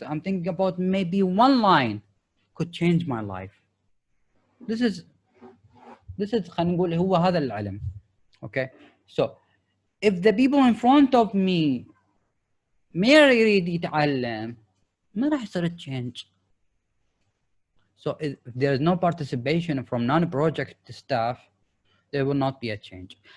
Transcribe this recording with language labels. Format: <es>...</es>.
<en>I'm thinking about maybe one line could change my life. This is</en> <ar>خلينا نقول هو هذا العلم.</ar> <en>Okay, so if the people in front of me</en> <ar>ما يريد يتعلم ما راح يصير</ar> <en>change. So if there is no participation from non-project staff, there will not be a change.</en>